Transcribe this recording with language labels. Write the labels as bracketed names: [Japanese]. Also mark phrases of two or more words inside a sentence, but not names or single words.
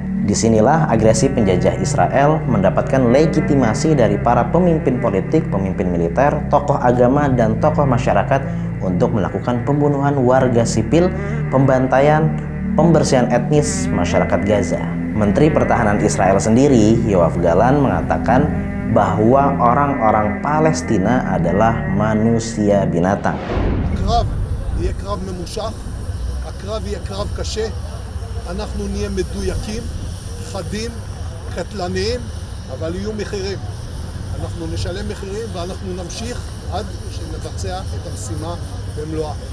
[Indonesian] Disinilah agresi penjajah Israel mendapatkan legitimasi dari para pemimpin politik, pemimpin militer, tokoh agama, dan tokoh masyarakat untuk melakukan pembunuhan warga sipil, pembantaian, pembersihan etnis masyarakat Gaza. Menteri Pertahanan Israel sendiri, Yoav Galan, mengatakan bahwa orang-orang Palestina adalah manusia binatang. [Hebrew] הקרב יהיה קרב ממושך, הקרב יהיה קרב קשה, אנחנו נהיה מדויקים, חדים, קטלניים, אבל יהיו מחירים. אנחנו נשלם מחירים ואנחנו נמשיך עד שנבצע את המשימה במלואה.